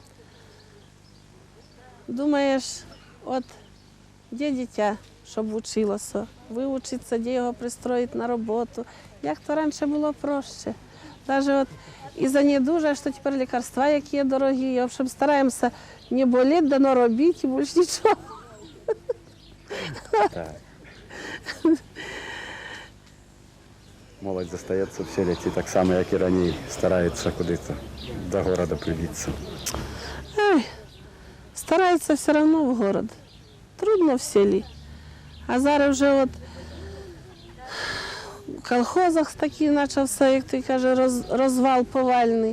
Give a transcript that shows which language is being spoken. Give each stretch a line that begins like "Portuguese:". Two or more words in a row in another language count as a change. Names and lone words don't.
Ukrainian: Думаєш, от, де дитя, щоб вчилося, вивчитися, де його пристроїти на роботу. Як то раніше було проще. Навіть от із-за недужа, що тепер лікарства, які дорогі.
Russian: В общем,
Ukrainian: стараємося не боліти, да не робити, і більше нічого. Так.
Belarusian: Моладзь застаецца в селе, ці таксама, як і раней, стараецца куды-то до города прибіцца.
Ukrainian: Ай, стараються все одно в город. Трудно в селі. А зараз вже от в колхозах такий почався, як ти каже, розвал повальний.